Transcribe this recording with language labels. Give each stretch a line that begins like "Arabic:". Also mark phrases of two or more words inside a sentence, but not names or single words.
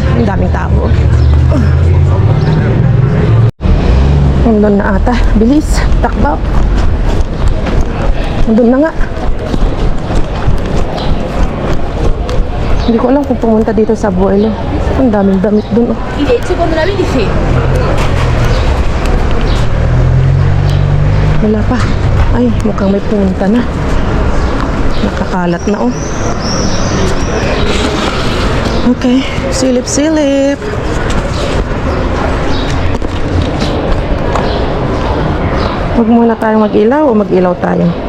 Filipino: Ang daming tao. Nandun na ata. Bilis. Takbo. Nandun na nga. Hindi ko alam kung pumunta dito sa Abuelo. Ang daming damit dun. Oh.
Spanish: Y de hecho, cuando la vi dije,
Filipino: Wala pa. Ay, mukhang may pumunta na. Nakakalat na, oh. Okay. Silip-silip. Huwag muna tayo mag-ilaw o mag-ilaw tayo.